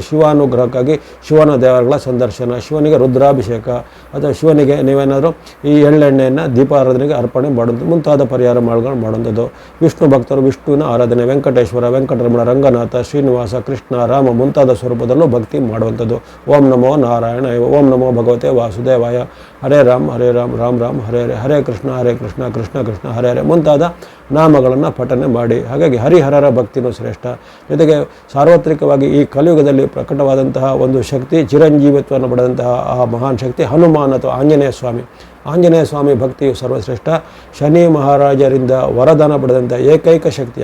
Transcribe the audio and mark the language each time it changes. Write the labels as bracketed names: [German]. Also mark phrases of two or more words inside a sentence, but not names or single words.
[Kannada] ಶಿವಾನುಗ್ರಹಕ್ಕಾಗಿ ಶಿವನ ದೇವರುಗಳ ಸಂದರ್ಶನ, ಶಿವನಿಗೆ ರುದ್ರಾಭಿಷೇಕ ಅಥವಾ ಶಿವನಿಗೆ ನೀವೇನಾದರೂ ಈ ಎಳ್ಳೆಣ್ಣೆಯನ್ನು ದೀಪಾರಾಧನೆಗೆ ಅರ್ಪಣೆ ಮಾಡೋದು ಮುಂತಾದ ಪರಿಹಾರ ಮಾರ್ಗಗಳು ಮಾಡುವಂಥದ್ದು. ವಿಷ್ಣು ಭಕ್ತರು ವಿಷ್ಣುವಿನ ಆರಾಧನೆ, ವೆಂಕಟೇಶ್ವರ, ವೆಂಕಟರಮಣ, ರಂಗನಾಥ, ಶ್ರೀನಿವಾಸ, ಕೃಷ್ಣ, ರಾಮ ಮುಂತಾದ ಸ್ವರೂಪದಲ್ಲೂ ಭಕ್ತಿ ಮಾಡುವಂಥದ್ದು. [Sanskrit] ಓಂ ನಮೋ ನಾರಾಯಣ, ಓಂ ನಮೋ ಭಗವತೆ ವಾಸುದೇವಾಯ, ಹರೇ ರಾಮ್ ಹರೇ ರಾಮ್, ರಾಮ್ ರಾಮ್ ಹರೇ ಹರೇ, [Kannada] ಹರೇ ಕೃಷ್ಣ ಕೃಷ್ಣ ಕೃಷ್ಣ ಹರೇ ಹರೇ ಮುಂತಾದ ನಾಮಗಳನ್ನು ಪಠನೆ ಮಾಡಿ. ಹಾಗಾಗಿ ಹರಿಹರರ ಭಕ್ತಿನೂ ಶ್ರೇಷ್ಠ. ಜೊತೆಗೆ ಸಾರ್ವತ್ರಿಕವಾಗಿ ಈ ಕಲಿಯುಗದಲ್ಲಿ ಪ್ರಕಟವಾದಂತಹ ಒಂದು ಶಕ್ತಿ, ಚಿರಂಜೀವಿತ್ವವನ್ನು ಪಡೆದಂತಹ ಆ ಮಹಾನ್ ಶಕ್ತಿ ಹನುಮಾನ್ ಅಥವಾ ಆಂಜನೇಯ ಸ್ವಾಮಿ. ಆಂಜನೇಯ ಸ್ವಾಮಿ ಭಕ್ತಿಯು ಸರ್ವಶ್ರೇಷ್ಠ. ಶನಿ ಮಹಾರಾಜರಿಂದ ವರದಾನ ಪಡೆದಂಥ ಏಕೈಕ ಶಕ್ತಿ.